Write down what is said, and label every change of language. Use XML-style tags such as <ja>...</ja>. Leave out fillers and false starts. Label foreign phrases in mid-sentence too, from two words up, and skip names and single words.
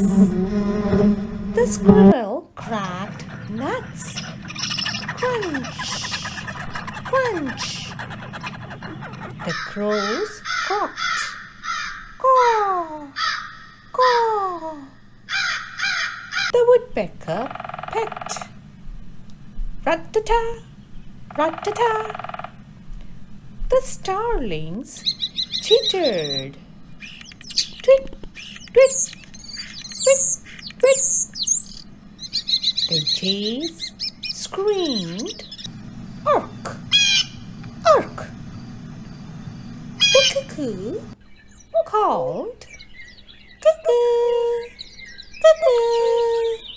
<en>The squirrel cracked nuts. Crunch, crunch. The crows croaked. Caw, caw. The woodpecker pecked. Rat-ta-ta, rat-ta-ta. The starlings chittered. Twit, twit, twit, twit. The jays screamed. Ark, ark. The cuckoo called. Cuckoo, cuckoo.</en>